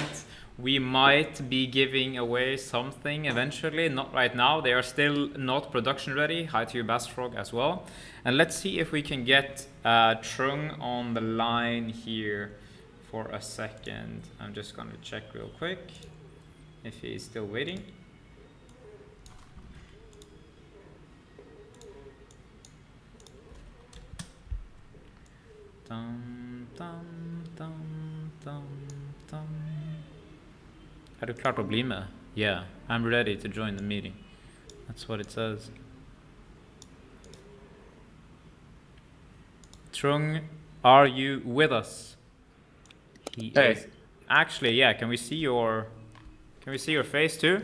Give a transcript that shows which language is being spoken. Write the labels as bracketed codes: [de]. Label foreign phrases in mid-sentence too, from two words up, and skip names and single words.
[en] We might be giving away something eventually, not right now. They are still not production ready. Hi to you, Bassfrog, as well. And let's see if we can get Trung on the line here for a second. I'm just going to check real quick if he's still waiting. Dum, dum, dum, dum, dum. [no] Er du klart å bli med? [en] Yeah, I'm ready to join the meeting. That's what it says. Trung, are you with us? He is. Actually, yeah, can we see your face too?